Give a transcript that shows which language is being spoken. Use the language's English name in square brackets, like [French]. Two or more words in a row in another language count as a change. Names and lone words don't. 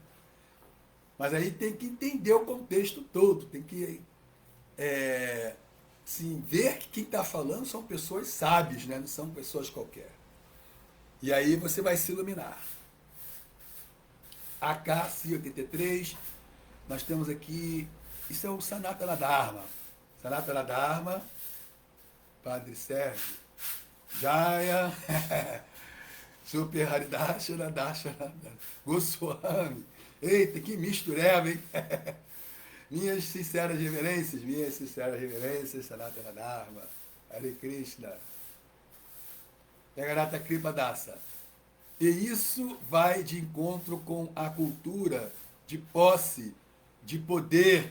[Portuguese] Mas aí tem que entender o contexto todo, tem que sim, ver que quem está falando são pessoas sábias, né? Não são pessoas qualquer. E aí você vai se iluminar. AK-83, nós temos aqui, isso é o Sanatana Dharma. Sanatana Dharma, Padre Sérgio, Jaya, Super Haridashana, Dashana, Goswami. Eita, que mistureba, hein? Minhas sinceras reverências, Sanatana Dharma, Hare Krishna, Jagannatha Kripa Dasa. E isso vai de encontro com a cultura de posse, de poder.